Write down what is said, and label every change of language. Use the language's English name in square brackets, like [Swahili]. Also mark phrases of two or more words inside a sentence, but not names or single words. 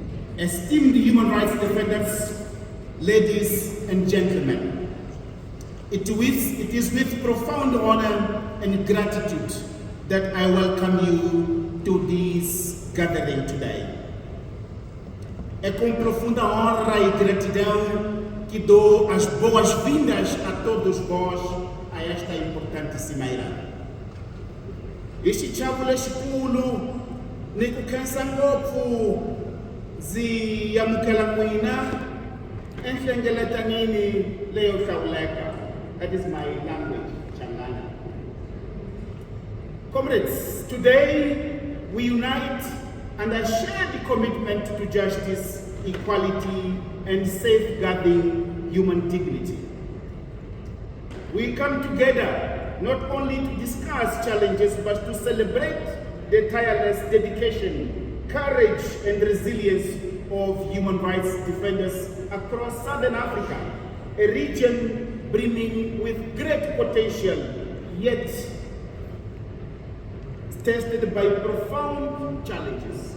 [English] Esteemed human rights defenders, ladies and gentlemen, it is with profound honor and gratitude that I welcome you to this gathering today. [Portuguese] É com profunda honra e gratidão que dou as boas-vindas a todos vós a esta importante cimeira. [Tsonga] Este chavula xikulu ni ku khensa ngopfu ziyamukela n'wina enhlengeletanini leyo hlawuleka. [English] That is my language, Changana. Comrades, today we unite and I share the commitment to justice, equality, and safeguarding human dignity. We come together not only to discuss challenges, but to celebrate the tireless dedication, courage, and resilience of human rights defenders across Southern Africa, a region brimming with great potential, yet tested by profound challenges.